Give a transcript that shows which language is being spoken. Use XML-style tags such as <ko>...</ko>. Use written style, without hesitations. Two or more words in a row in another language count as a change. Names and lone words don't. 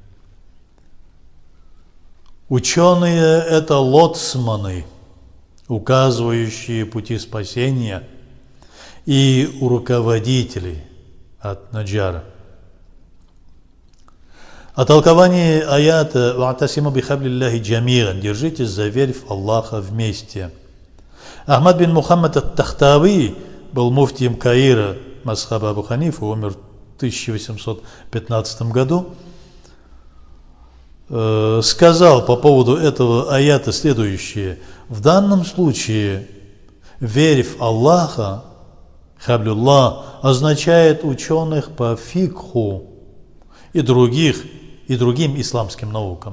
<ru>Ученые – это лоцманы, указывающие пути спасения, и руководители от Наджара. О толковании аята</ru> <ar>«واعتصموا بحبل الله جميعا» –</ar> <ru>«Держитесь за верфь Аллаха вместе». Ахмад бин Мухаммад ат-Тахтави был муфтием Каира, мазхаба Абу Ханифа, умер в 1815 году. Сказал по поводу этого аята следующее: в данном случае верфь Аллаха, хаблюллах, означает ученых по фикху и другим исламским наукам.</ru>